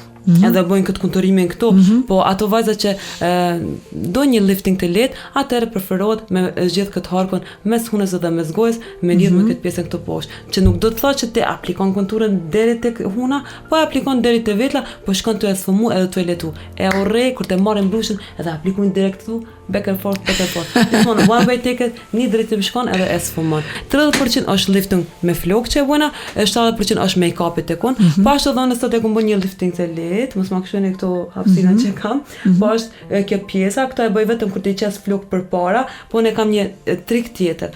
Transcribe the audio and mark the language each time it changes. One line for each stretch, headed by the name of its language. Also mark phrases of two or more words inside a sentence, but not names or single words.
Albanian: Edhe bëjnë këtë konturimin këtu, po ato vajza që do një lifting të lehtë, atëherë preferohet me zgjedh këtë harkun mes hunës dhe mes gojës, me lidh me këtë pjesën këtu poshtë, që nuk do të thotë që ti aplikon konturën deri tek huna, po aplikon deri te vetla, po shkon të sfumu edhe të letu. E urrej kur të marrin blushin edhe aplikojnë direkt këtu,
English: back and forth. Gjithmonë one way take it,
Albanian: një drejtim shkon edhe e sfumon. 30% është lifting me flok që e bëna, 70% është make-upi tek unë. Po ashtu edhe nëse të bën një lifting të lehtë, mos ma këshoni këto hapësira që kam, po është kjo pjesa, këto e bëj vetëm kur të qes flok përpara, po unë kam një trik tjetër.